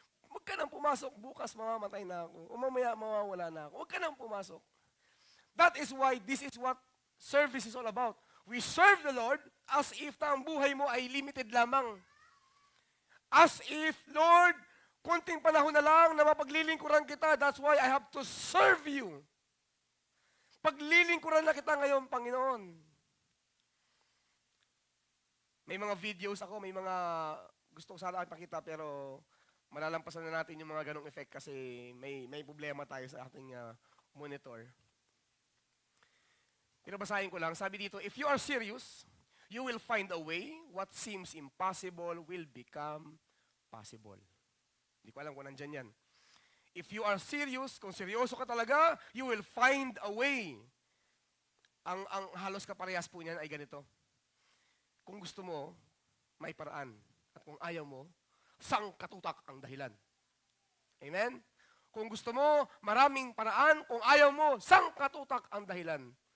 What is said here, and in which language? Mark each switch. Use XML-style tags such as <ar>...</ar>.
<tl>Huwag ka nang pumasok, bukas mamamatay na ako. O mamaya mawawala na ako. Huwag ka nang pumasok.</tl> <en>That is why this is what service is all about. We serve the Lord as if</en> <tl>ang buhay mo ay limited lamang.</tl> <en>As if, Lord,</en> <tl>konting panahon na lang na mapaglilingkuran kita,</tl> <en>that's why I have to serve you.</en> <tl>Paglilingkuran na kita ngayon, Panginoon. May mga videos ako, may mga gusto ko sana ipakita, pero malalampasan na natin yung mga ganong effect kasi may problema tayo sa ating monitor. Pero basahin ko lang, sabi dito,</tl> <en>if you are serious, you will find a way. What seems impossible will become possible.</en> <tl>Hindi ko alam kung nandyan yan.</tl> <en>If you are serious,</en> <tl>kung seryoso ka talaga,</tl> <en>you will find a way.</en> <tl>Ang halos kaparehas po niyan ay ganito. Kung gusto mo, may paraan. At kung ayaw mo, sangkatutak ang dahilan. Amen? Kung gusto mo, maraming paraan. Kung ayaw mo, sangkatutak ang dahilan.</tl>